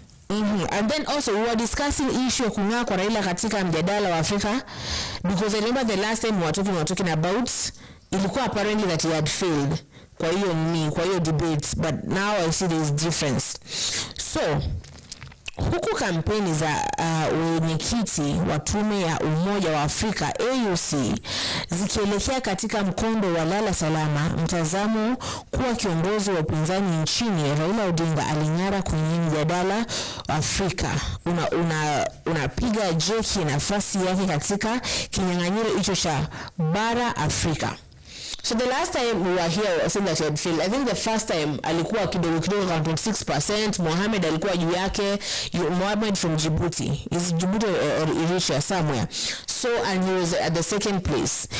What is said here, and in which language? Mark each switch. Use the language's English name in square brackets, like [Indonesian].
[English] And then also we were discussing issue [Swahili] kung'aa kwa Raila katika mjadala wa Afrika, [English] because I remember the last time we were talking about [Swahili] ilikuwa [English] apparently that he had failed [Swahili] kwa hiyo [English] debates, but now I see there is difference. [Swahili] So huku kampeni za wenyekiti wa tume ya Umoja wa Afrika AUC zikielekea katika mkondo wa lala salama, mtazamo kuwa kiongozi wa upinzani nchini Raila Odinga aling'ara kwenye mjadala wa Afrika unapiga jeki nafasi yake katika kinyang'anyiro hicho cha bara Afrika. [English] So the last time we were here, I said that he had failed. I think the first time [Swahili] alikuwa kidogo [English] 26%, Mohamed [Swahili] alikuwa juu yake, [English] Mohamed from Djibouti. Is Djibouti or Eritrea somewhere. So, and he was at the second place.